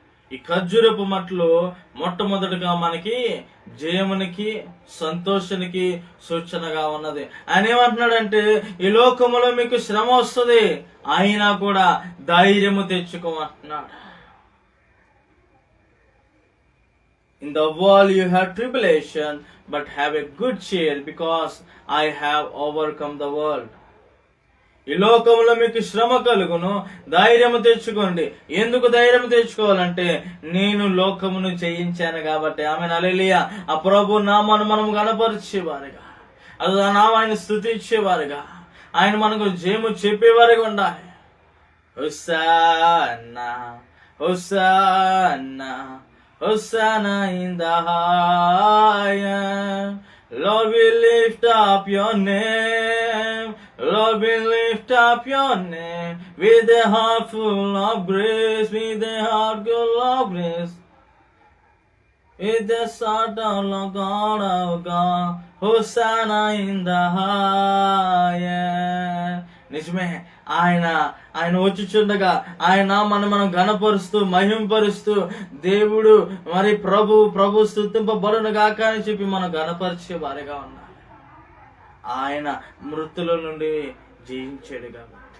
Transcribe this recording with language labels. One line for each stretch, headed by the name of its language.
Telugu: ఈ ఖర్జూరపు మట్లు మొట్టమొదటిగా మనకి జయమునికి సంతోషానికి సూచనగా ఉన్నది. ఆయన ఏమంటున్నాడంటే ఈ లోకములో మీకు శ్రమ వస్తుంది, అయినా కూడా ధైర్యము తెచ్చుకోమంటున్నాడు.
English: In the world you have tribulation, but have a good cheer, because I have overcome the world.
Telugu: ఈ లోకంలో మీకు శ్రమ కలుగును, ధైర్యము తెచ్చుకోండి. ఎందుకు ధైర్యం తెచ్చుకోవాలంటే నేను లోకమును జయించాను కాబట్టి. ఆమేన్. హల్లెలూయా. ఆ ప్రభు నామాన్ని మనం గణపరిచేవారుగా, అది ఆ నామాన్ని స్తుతించేవారుగా, ఆయన మనకు జయము చెప్పేవారుగా ఉండాలి.
English: Hosanna hosanna Hosanna in the highest. Lord, we lift up your name. Lord, we lift up your name. With a heart full of grace, with a heart full of grace. With the heart of God, our God. Hosanna in the highest.
Telugu: నిజమే. ఆయన వచ్చుచుండగా ఆయన మనం ఘనపరుస్తూ మహింపరుస్తూ దేవుడు మరి ప్రభు స్తుతింపబడును గాక అని చెప్పి మనం ఘనపరిచే వారిగా ఉన్నారు. ఆయన మృతుల నుండి జయించాడు కాబట్టి.